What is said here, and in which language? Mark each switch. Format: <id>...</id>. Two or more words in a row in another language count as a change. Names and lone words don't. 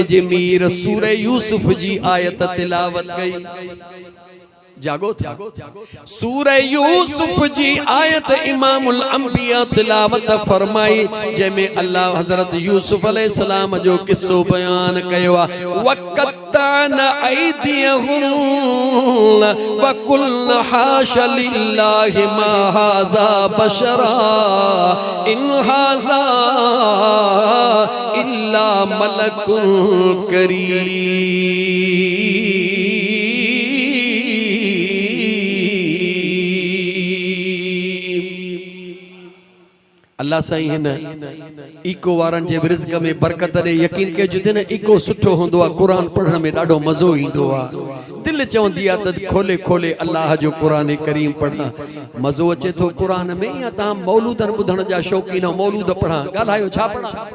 <sd>जे मीर सूरह यूसुफ जी आयत तिलावत कई जागो था सूरह यूसुफ जी आयत इमामुल अंबिया तिलावत फरमाई जंहिंमें अल्लाह हज़रत यूसुफ अलैहिस्सलाम जो किस्सो बयान कयो आहे</sd> <ar>وقطعن أيديهن وقلن حاش لله ما هذا بشرا إن هذا إلا ملك كريم</ar> <sd>अल्लाह साईं हिन इको वारनि जे रिज़्क़ में बरकत ॾे यकीन कयो जिते न इको सुठो हूंदो आहे क़ुरान पढ़ण में ॾाढो मज़ो ईंदो आहे दिलि चवंदी आहे त खोले खोले अल्लाह जो क़ुरान करीम पढ़ां मज़ो अचे थो क़ुरान में या तव्हां मौलूदनि ॿुधण जा शौक़ीन मौलूद पढ़ां ॻाल्हायो छा पढ़ां</sd>